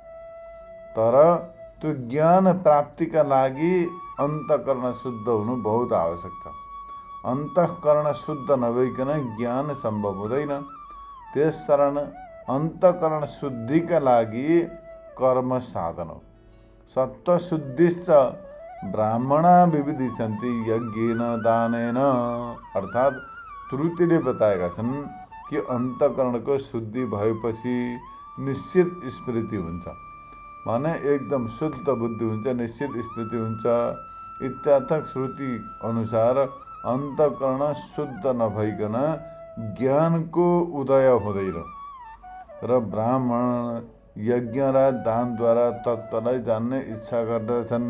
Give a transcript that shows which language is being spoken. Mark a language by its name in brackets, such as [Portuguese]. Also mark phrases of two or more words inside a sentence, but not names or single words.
[Nepali] तर त्यो ज्ञान प्राप्तिका लागि अन्तःकरण शुद्ध हुनु बहुत आवश्यक छ। अन्तःकरण शुद्ध नभइकन ज्ञान सम्भव हुँदैन। त्यसकारण अन्तःकरण शुद्धिका लागि कर्म साधन हो। [Sanskrit] सत्त्वशुद्धिश्च ब्राह्मणा विविधिसन्ति यज्ञेन दानेन, [Nepali] अर्थात् श्रुतिले बताएका छन् कि अन्तःकरणको शुद्धि भएपछि निश्चित स्मृति हुन्छ, माने एकदम शुद्ध बुद्धि हुन्छ, निश्चित स्मृति हुन्छ। इत्यार्थक श्रुति अनुसार अन्तःकरण शुद्ध नभइकन ज्ञानको उदय हुँदैन र ब्राह्मण यज्ञ र दानद्वारा तत्त्वलाई जान्ने इच्छा गर्दछन्।